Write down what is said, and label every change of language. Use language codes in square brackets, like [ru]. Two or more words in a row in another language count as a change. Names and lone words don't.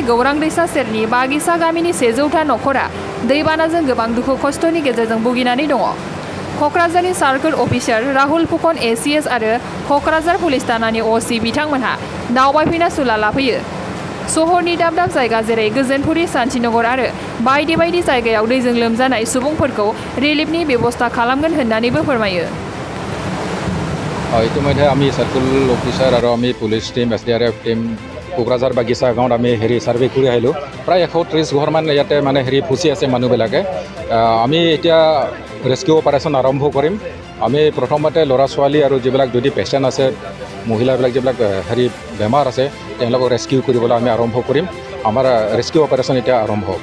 [brx] गौरां दैसा सेरनि बागिसा गामिनि 100था नखरा दैबानाजों गोबां दुखु खस्थ'नि गेजेरजों भुगिनानै दङ क'क्राझारनि [en] circle officer [brx] राहुल फुकन एसीएस आरो क'क्राझार पुलिस थानानि असी बिथांमोनहा दावबायफैना सुला लाफैयो सहरनि दाब दाब जायगा जेरै गोजोनपुरी शान्तिनगर आरो बायदि बायदि जायगायाव दैजों लोमजानाय सुबुंफोरखौ रिलिफनि बेबस्था खालामगोन होननानैबो फोरमायो [as] ইতিমধ্যে আমি [en] circle officer [as] আর আমি [en] police team SDRF team [as] কোকৰাঝাৰ বাগিচা গাঁৱত আমি সাৰ্ভে কৰি আহিলোঁ প্ৰায় 130 ঘৰমান ইয়াতে মানে ফুচি আছে মানুহবিলাকে আমি এতিয়া [en] rescue operation [as] আৰম্ভ কৰিম আমি প্ৰথমতে ল'ৰা ছোৱালী আৰু যিবিলাক যদি পেচেণ্ট আছে মহিলাবিলাক যিবিলাক বেমাৰ আছে তেওঁলোকক ৰেস্কিউ কৰিবলৈ আমি আৰম্ভ কৰিম আমাৰ [en] rescue operation [as] এতিয়া আৰম্ভ হ'ব